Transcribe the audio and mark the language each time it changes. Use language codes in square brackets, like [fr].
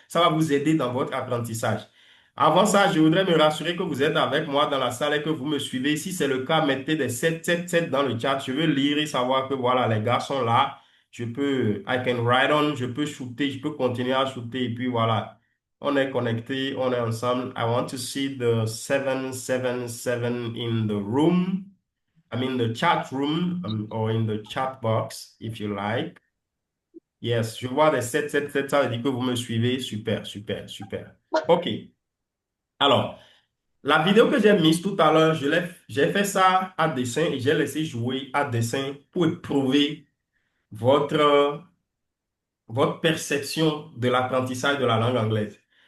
[fr] Ça va vous aider dans votre apprentissage. Avant ça, je voudrais me rassurer que vous êtes avec moi dans la salle et que vous me suivez. Si c'est le cas, mettez des 7 dans le chat. Je veux lire et savoir que voilà, les gars sont là. [en] I can write on, [fr] je peux shooter, je peux continuer à shooter et puis voilà. On est connecté, on est ensemble. [en] I want to see the 777 in the room. I mean the chat room or in the chat box if you like. [fr] Yes, je vois des 777, ça veut dire que vous me suivez. Super, super, super. OK. Alors, la vidéo que j'ai mise tout à l'heure, j'ai fait ça à dessin et j'ai laissé jouer à dessin pour éprouver votre perception de l'apprentissage de la langue anglaise.